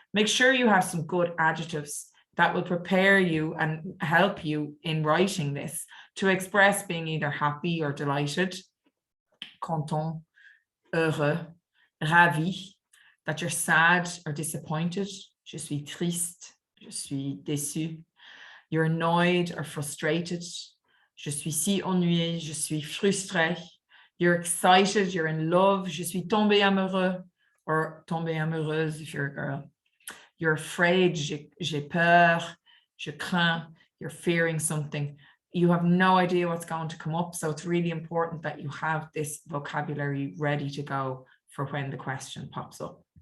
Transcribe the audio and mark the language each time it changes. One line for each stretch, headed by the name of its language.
English: Make sure you have some good adjectives that will prepare you and help you in writing this to express being either happy or delighted, content, heureux, ravi, that you're sad or disappointed, je suis triste, je suis déçu. You're annoyed or frustrated.
French: Je suis si ennuyé, je suis frustré.
English: You're excited, you're in love. Je suis tombé amoureux, or tombée amoureuse if you're a girl. You're afraid, j'ai peur, je crains. You're fearing something. You have no idea what's going to come up. So it's really important that you have this vocabulary ready to go for when the question pops up.